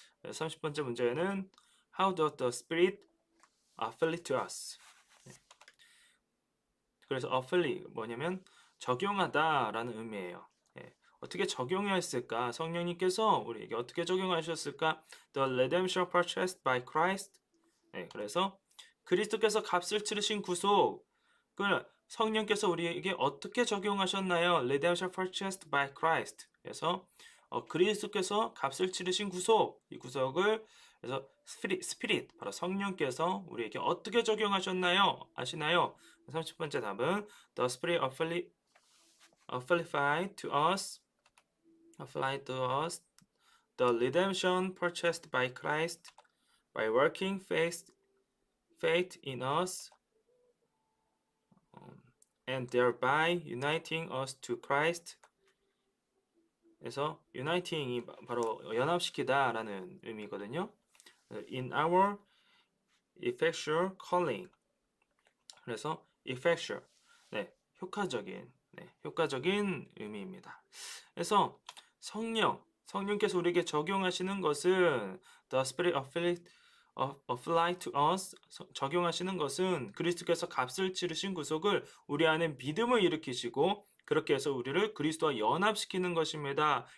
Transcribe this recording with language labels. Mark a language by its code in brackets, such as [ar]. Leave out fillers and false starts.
[ko] 30번째 문제는 [en] How does the Spirit affiliate to us? [ko] 그래서 affiliate 뭐냐면 적용하다라는 의미예요. 어떻게 적용했을까? 성령님께서 우리에게 어떻게 적용하셨을까? [en] The redemption purchased by Christ. [ko] 그래서 그리스도께서 값을 치르신 구속을 성령께서 우리에게 어떻게 적용하셨나요? [en] Redemption purchased by Christ. [ko] 그래서 그리스도께서 값을 치르신 구속, 이 구속을 그래서 스피릿, 바로 성령께서 우리에게 어떻게 적용하셨나요? 아시나요? 30번째 답은 [en] The Spirit applied to us, applied to us the redemption purchased by Christ by working faith in us and thereby uniting us to Christ. [ko] 그래서 uniting이 바로 연합시키다라는 의미거든요. [en] In our effectual calling. [ko] 그래서 effectual, 효과적인 의미입니다. 그래서 성령께서 우리에게 적용하시는 것은 [en] the Spirit applied to us, [ko] 적용하시는 것은 그리스도께서 값을 치르신 구속을 우리 안에 믿음을 일으키시고 그렇게 해서 우리를 그리스도와 연합시키는 것입니다.